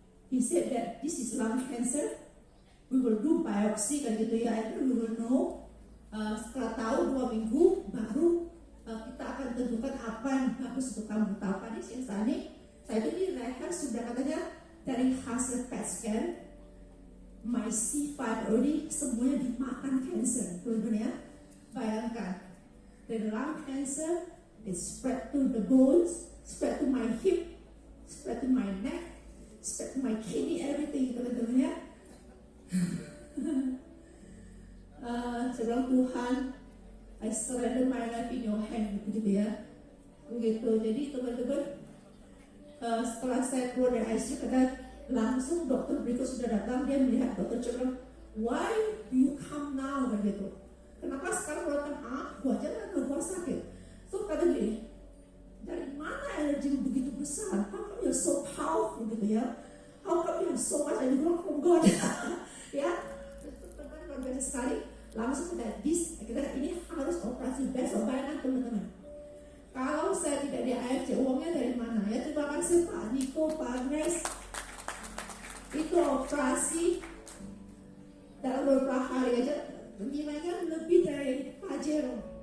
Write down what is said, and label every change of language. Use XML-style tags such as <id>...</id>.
<en>He said that this is lung cancer. We will do biopsy</en> <id>kan gitu ya,</id> <en>and we will know.</en> <id>Setelah tahu 2 minggu baru kita akan tentukan apa yang bagus untuk kamu. Tahu kan sih saya itu di leher sudah katanya dari hasil PET scan,</id> <en>my C5 already</en> <id>semuanya dimakan cancer, teman-teman ya. Bayangkan,</id> <en>the lung cancer is spread to the bones, spread to my hip, spread to my neck, spread to my kidney, everything,</en> <id>teman-teman ya. Saya bilang, Tuhan,</id> <en>I surrender my life in your hand,</en> <id>gitu ya. Begitu. Jadi teman-teman, setelah saya keluar dari ICU, langsung dokter berikut sudah datang. Dia melihat dokter bilang,</id> <en>why do you come now,</en> <id>gitu. Kenapa sekarang lo datang? Gua aja nggak, gua sakit.</id> <en>So</en> <id>kata dia, dari mana energi begitu besar?</id> <en>How come you're so powerful,</en> <id>gitu ya?</id> <en>How come you have so much energy from God?</en> <id>Ya, itu teman luar biasa sekali. Langsung kita ini harus operasi besok. Bayangkan teman-teman, kalau saya tidak di AFC, uangnya dari mana? Ya terima kasih Pak Niko, Pak Agnes. Itu operasi dalam beberapa hari aja nilainya lebih dari Pajero.</id>